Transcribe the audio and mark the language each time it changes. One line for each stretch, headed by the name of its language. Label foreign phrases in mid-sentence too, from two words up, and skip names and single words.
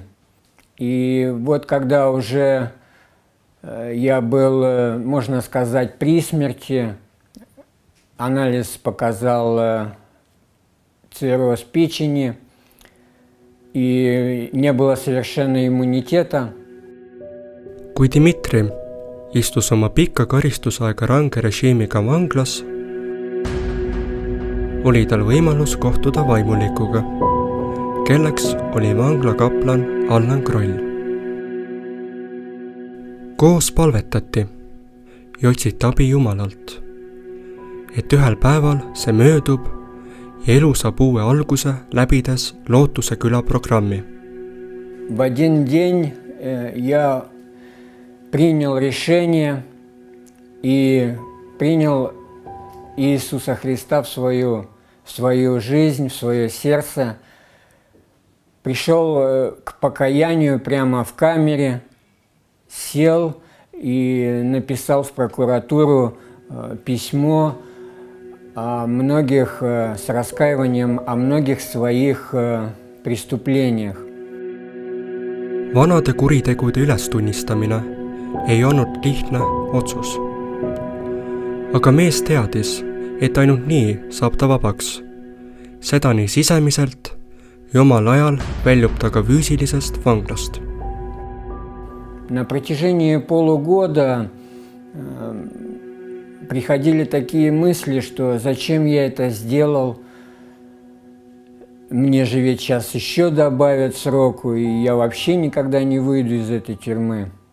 Russian: И вот когда уже я был, можно сказать, при смерти, анализ показал цирроз печени, и не было совершенно иммунитета.
Estonian: Kui Dmitri istus oma pikka karistusaega range režiimiga vanglas, oli tal võimalus kohtuda vaimulikuga, kelleks oli vangla kaplan Allan Kroll. Koos palvetati ja otsiti abi Jumalalt, et ühel päeval see möödub ja elu saab uue alguse läbides Lootuse küla programmi.
Russian: В один день я принял решение и принял Иисуса Христа в свою жизнь, в свое сердце. Пришел к покаянию прямо в камере, сел и написал в прокуратуру письмо с раскаиванием о многих своих преступлениях.
Estonian: Vanade kuritegude ülestunnistamine ei olnud lihtne otsus. Aga mees teadis, et ainult nii saab ta vabaks. Seda nii sisemiselt ja omal ajal väljub ta ka füüsilisest vanglast.
Russian: На протяжении полугода приходили такие мысли, что зачем я это сделал, мне же ведь сейчас еще добавят сроку, и я вообще никогда не выйду из этой тюрьмы.